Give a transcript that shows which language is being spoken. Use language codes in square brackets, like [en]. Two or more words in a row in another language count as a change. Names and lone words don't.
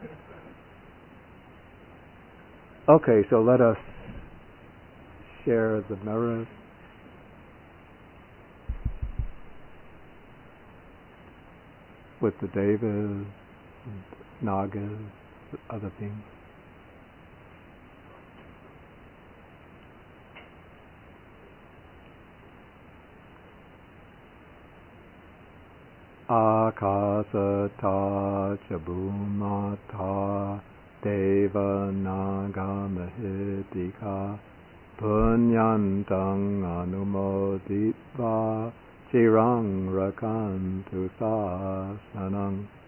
[en] Okay, so let us share the merit. With the devas and nagas, other things. [pi] Akasata ca bhumata deva naga mahitika punyantang anumoditva chirang rakantu sasanang.